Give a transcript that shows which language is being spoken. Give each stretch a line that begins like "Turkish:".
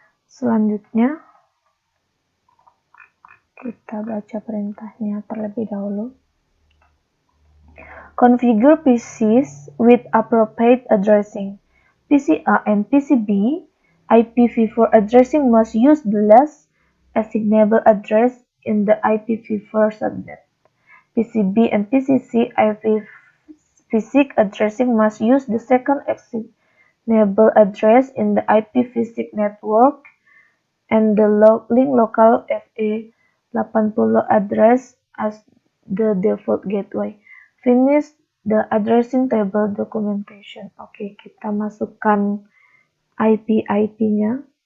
Indonesian: Selanjutnya kita baca perintahnya terlebih dahulu.
English: Configure PCs with appropriate addressing. PC A and PC B IPv4 addressing must use the last assignable address in the IPv4 subnet. PC B and PC C IPv6 addressing must use the second assignable address in the IPv6 network and the link local FE80 address as the default gateway. Finish the addressing table documentation.
Indonesian: Oke, kita masukkan IP-nya.